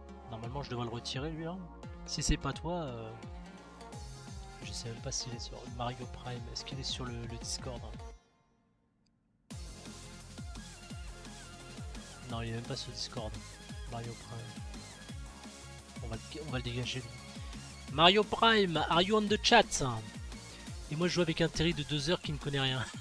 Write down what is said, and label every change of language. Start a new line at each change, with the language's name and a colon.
French: Normalement je devrais le retirer lui hein. Si c'est pas toi, je sais même pas s'il est sur Mario Prime. Est-ce qu'il est sur le Discord hein. Non, il est même pas sur Discord. Mario Prime. On va le dégager lui.
English: Mario Prime, are you on the chat?
French: Et moi je joue avec un Terry de 2 heures qui ne connaît rien.